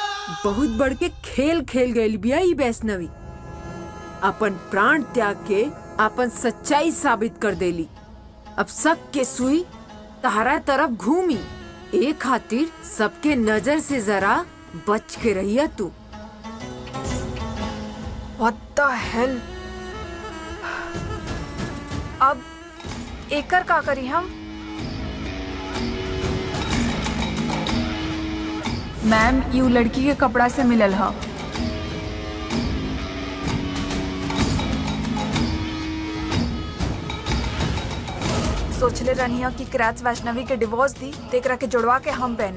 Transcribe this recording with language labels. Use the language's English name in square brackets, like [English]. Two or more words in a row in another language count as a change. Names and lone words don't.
[Bhojpuri] बहुत बढ़ के खेल खेल गई बिया ई वैष्णवी। अपन प्राण त्याग के अपन सच्चाई साबित कर देली। अब शक के सुई तहरा तरफ घूमी। ए खातिर सबके नजर से जरा बच के रहिया तू। [English] What the hell? [Bhojpuri] अब एकर का करी हम? मैम यू लड़की के कपड़ा से मिलल हा। सोचले रनिया कि क्रैच वैष्णवी के डिवोर्स दी तेकरा के जुड़वा के हम पहने